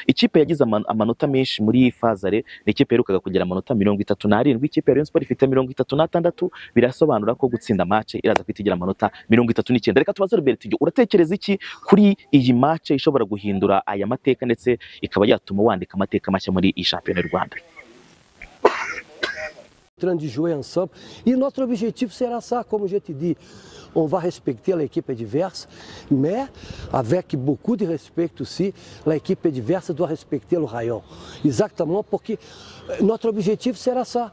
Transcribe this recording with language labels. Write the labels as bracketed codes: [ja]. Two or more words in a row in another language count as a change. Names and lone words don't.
[rw] Ikipe yagize amanota menshi muri Fazare ni ikipe yerukaga kugira amanota 37, ikipe ya Rayon Sport ifite 36. Birasobanura ko gutsinda match iraza kwitigira amanota 39. Reka tubaze Robertinho, uratekereza iki kuri iyi match ishobora guhindura aya mateka ndetse ikaba yatuma wandika amateka mashya muri iyi shampiyona y'u Rwanda? [fr] De jouer ensemble. Et notre objectif sera ça, comme je te dis, on va respecter l'équipe adverse, mais avec beaucoup de respect aussi, l'équipe adverse doit respecter le rayon. Exactement, porque notre objectif sera ça.